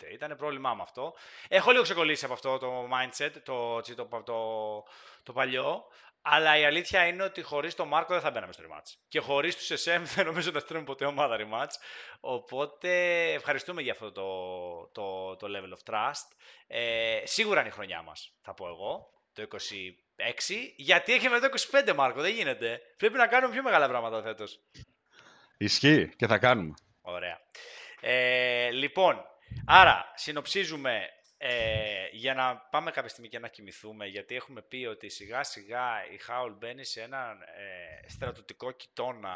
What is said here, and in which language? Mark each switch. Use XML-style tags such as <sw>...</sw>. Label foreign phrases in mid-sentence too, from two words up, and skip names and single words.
<el>Ήταν πρόβλημά με αυτό. Έχω λίγο ξεκολλήσει από αυτό το mindset, το παλιό, αλλά η αλήθεια είναι ότι χωρίς τον Μάρκο δεν θα μπαίναμε στο rematch. Και χωρίς τους SM δεν νομίζω να στείλουμε ποτέ ομάδα rematch. Οπότε ευχαριστούμε για αυτό το</el> <en>level of trust.</en> <el>Σίγουρα είναι η χρονιά μας, θα πω εγώ, το 26, γιατί έχετε το 25, Μάρκο, δεν γίνεται. Πρέπει να κάνουμε πιο μεγάλα πράγματα φέτος. Ισχύει και θα κάνουμε. Ωραία. Λοιπόν, άρα συνοψίζουμε για να πάμε κάποια στιγμή και να κοιμηθούμε, γιατί έχουμε πει ότι σιγά σιγά η Howl μπαίνει σε ένα στρατιωτικό κοιτώνα.</el>